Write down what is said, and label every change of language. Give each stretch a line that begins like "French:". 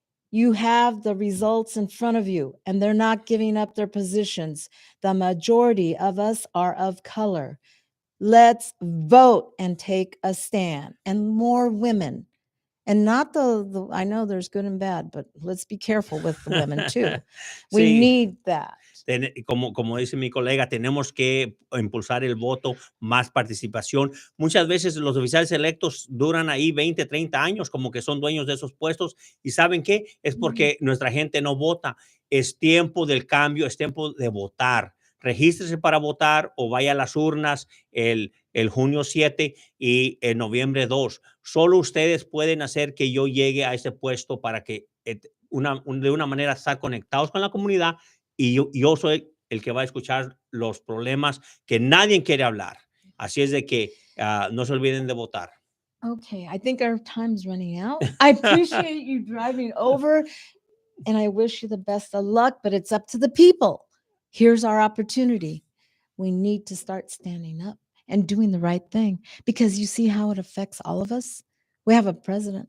English: You have the results in front of you, and they're not giving up their positions. The majority of us are of color. Let's vote and take a stand. And more women. And not I know there's good and bad, but let's be careful with the women too. We
Spanish: Sí.
English: need that.
Spanish: Como dice mi colega, tenemos que impulsar el voto, más participación. Muchas veces los oficiales electos duran ahí 20, 30 años, como que son dueños de esos puestos. ¿Y saben qué? Es porque nuestra gente no vota. Es tiempo del cambio, es tiempo de votar. Regístrese para votar o vaya a las urnas el junio 7 y el noviembre 2. Solo ustedes pueden hacer que yo llegue a ese puesto para que de una manera estar conectados con la comunidad, y yo soy el que va a escuchar los problemas que nadie quiere hablar. Así es de que no se olviden de votar.
English: Okay, I think our time's running out. I appreciate you driving over, and I wish you the best of luck, but it's up to the people. Here's our opportunity. We need to start standing up and doing the right thing, because you see how it affects all of us. We have a president.